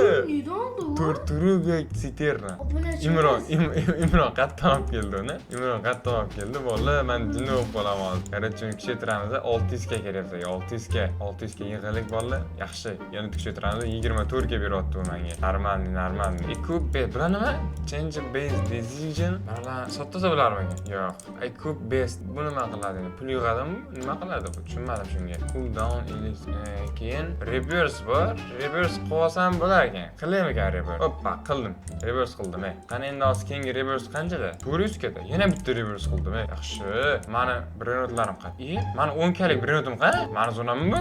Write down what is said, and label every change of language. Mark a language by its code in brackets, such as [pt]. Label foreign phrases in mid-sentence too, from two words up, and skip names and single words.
[uz] Tortuga Citerna. Imron qattan olib keldi uni. Imron qattan olib keldi. Bolalar men jinni bo'lib qolaman hozir. Qarachun kuchaytiramiz. 600 ga keryapti. 600 ga yig'alik bolalar. Yaxshi. Yana kuchaytiramiz. 24 ga beryapti u menga. Normal. Ko'p bilan nima? [en] Change base decision. [uz] Mana sottasa bo'larmi? Yo'q. Ko'p base bu nima qiladi? Pul yig'adimi? Nima qiladi bu? Tushunmadim shunga. [en] Cool down [uz] keyin reverse bor. Reverse qilsam bo'lar ekan. Qilaymi ekan reverse? Hoppa, qildim. Reverse qildim. Qani endi hozir keyingi reverse qanchada? 400 ga. Yana bitta reverse qildim. Yaxshi. Mani brendlarim qani? Mani 10 kalik brendim qani? Mani zonammi bu?